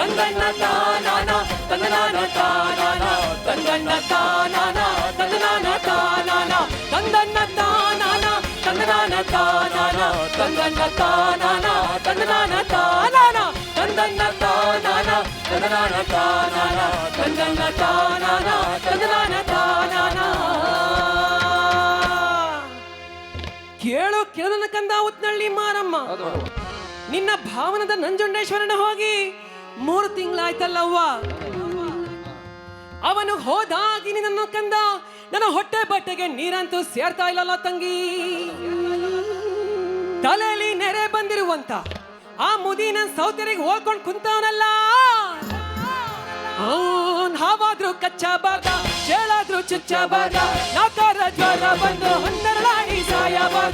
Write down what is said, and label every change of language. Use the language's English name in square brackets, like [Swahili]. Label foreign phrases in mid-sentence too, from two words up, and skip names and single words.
[Kannada] ತಂದನ್ನ ತಾನಾನ ತಂದನಾನ ತಾನಾನ ತಂದನ್ನ ತಾನಾನ ತಂದನಾನ ತಾನಾನ ತಂದನ್ನ ತಾನಾನ ತಂದನಾನ ತಾನಾನ ತಂದನ್ನ ತಾನಾನ ತಂದನಾನ ತಾನಾನ ತಂದನ್ನ ತಾನಾನ ತಂದನಾನ ತಾನಾನ ತಂದನ್ನ ತಾನಾನ ತಂದನಾನ ತಾನಾನ. ಕೇಳು ಕೇಳನ ಕಂದ ಉತ್ನಳ್ಳಿ ಮಾರಮ್ಮ, ನಿನ್ನ ಭಾವನದ ನಂಜುಂಡೇಶ್ವರನ ಹೋಗಿ 3 ತಿಂಗಳಾಯ್ತಲ್ಲವ್ವ. ಅವನು ಹೋದಾಗಿ ನಿನ್ನ ಕಂದ ನನ್ನ ಹೊಟ್ಟೆ ಬಟ್ಟೆಗೆ ನೀರಂತೂ ಸೇರ್ತಾ ಇಲ್ಲಲ್ಲ ತಂಗಿ. ತಲೆಯಲ್ಲಿ ನೆರೆ ಬಂದಿರುವಂತ ಆ ಮುದಿನ ಸೌತೆರಿಗೆ ಹೋಗ್ಕೊಂಡು ಕುಂತವನಲ್ಲ, ಹಾವಾದ್ರೂ ಕಚ್ಚಬಾರ್ದ, ಚೇಳಾದ್ರೂ ಚುಚ್ಚಬಾರ್ದ, ನಾಕಾರ ಜ್ವರ ಬಂದು ಹನ್ನೆರಡಾಡಿ ಸಾಯಬಾರ್ದ.